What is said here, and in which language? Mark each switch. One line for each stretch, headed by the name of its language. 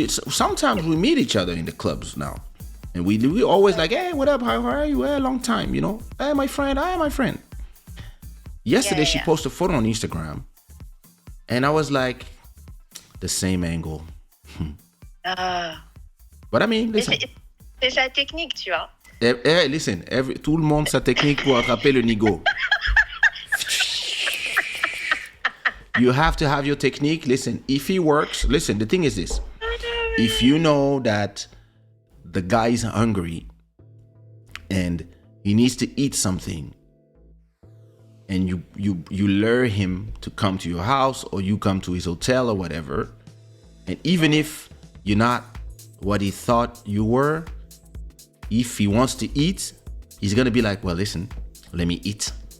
English: Sometimes we meet each other in the clubs now, and we always like, hey, what up? How are you? Hey, long time, you know. Hey, my friend. Yesterday, she posted a photo on Instagram, and I was like, the same angle. But I mean, listen.
French: C'est sa technique, tu vois. Listen, tout le monde sa technique pour attraper le nigo.
English: You have to have your technique. Listen, if it works, listen, the thing is this. If you know that the guy is hungry and he needs to eat something, and you lure him to come to your house, or you come to his hotel or whatever, and even if you're not what he thought you were, if he wants to eat, he's gonna be like, well, listen, let me eat.